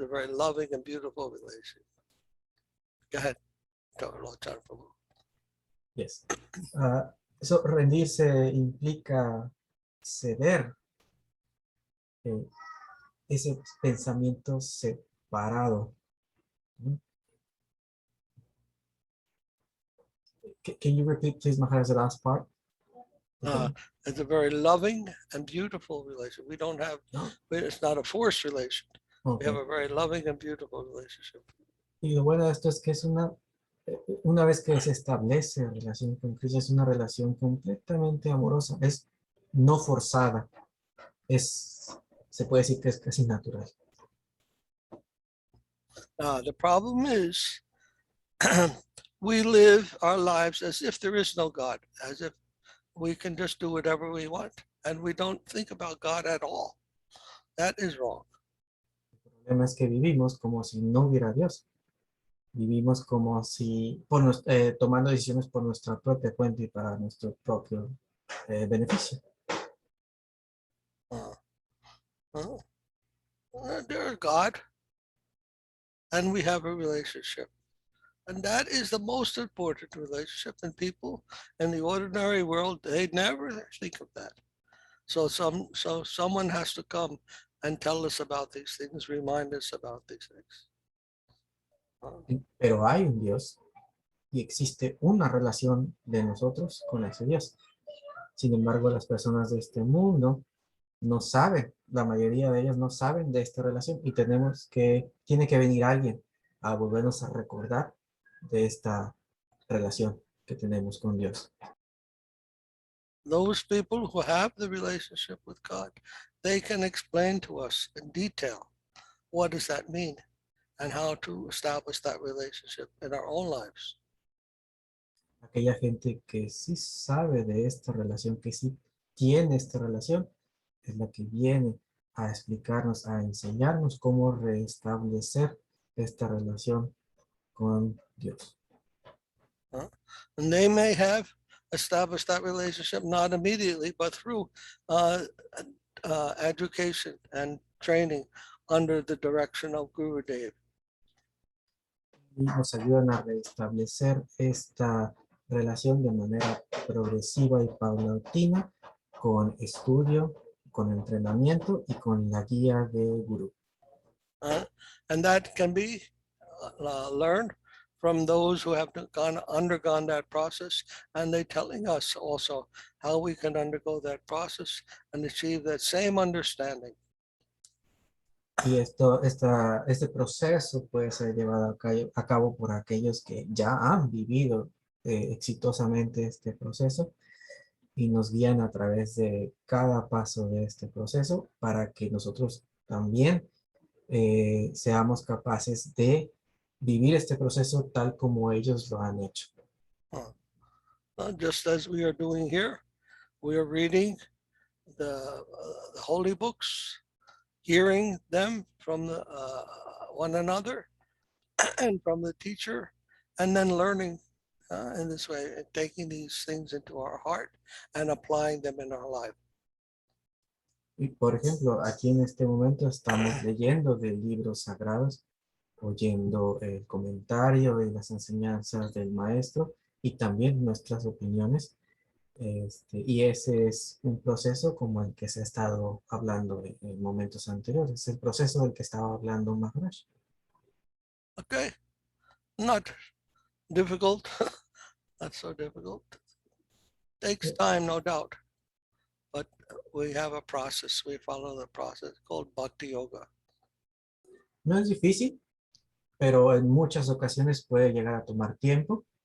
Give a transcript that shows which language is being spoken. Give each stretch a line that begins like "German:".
English: It's a very loving and beautiful relationship. Go ahead, Lord Chan Prabhu. Yes.
Spanish: Eso rendirse implica ceder ese pensamiento separado.
English: Can you repeat, please, Maharaja, the last part? It's a very loving and beautiful relationship. We don't have, it's not a forced relation. Okay. We have a very loving and beautiful relationship.
Spanish: Y lo bueno de esto es que es una vez que se establece relación con Cristo, es una relación completamente amorosa, es no forzada, se puede decir que es casi natural.
English: The problem is we live our lives as if there is no God, as if we can just do whatever we want, and we don't think about God at all. That is wrong.
Spanish: El problema es que vivimos como si no hubiera Dios. Vivimos como si, tomando decisiones por nuestra propia cuenta y para nuestro propio beneficio.
English: There's God, and we have a relationship. And that is the most important relationship. And people in the ordinary world, they never think of that. So someone has to come and tell us about these things, remind us about these things.
Spanish: Pero hay un Dios y existe una relación de nosotros con ese Dios. Sin embargo, las personas de este mundo no saben, la mayoría de ellos no saben de esta relación y tiene que venir alguien a volvernos a recordar de esta relación que tenemos con Dios.
English: Those people who have the relationship with God, they can explain to us in detail what does that mean and how to establish that relationship in our own lives.
Spanish: Aquella gente que sí sabe de esta relación, que sí tiene esta relación, es la que viene a explicarnos, a enseñarnos cómo restablecer esta relación con Dios.
English: And they may have established that relationship not immediately, but through education and training under the direction of Guru Dev.
Spanish: Y nos ayudan a restablecer esta relación de manera progresiva y paulatina con estudio, con entrenamiento y con la guía de Guru.
English: And that can be learned from those who have undergone that process, and they're telling us also how we can undergo that process and achieve that same understanding.
Spanish: Y este proceso puede ser llevado a cabo por aquellos que ya han vivido exitosamente este proceso y nos guían a través de cada paso de este proceso para que nosotros también seamos capaces de vivir este proceso tal como ellos lo han hecho.
English: Just as we are doing here, we are reading the holy books, hearing them from one another and from the teacher, and then learning in this way, taking these things into our heart and applying them in our life.
Spanish: Y por ejemplo, aquí en este momento estamos leyendo de libros sagrados, oyendo el comentario y las enseñanzas del maestro y también nuestras opiniones. Y ese es un proceso como el que se ha estado hablando en momentos anteriores. Es el proceso del que estaba hablando Maharaja.
English: Okay, not difficult, not so difficult. Takes time, no doubt, but we have a process. We follow the process called Bhakti Yoga.
Spanish: No es difícil, pero en muchas ocasiones puede llegar a tomar tiempo.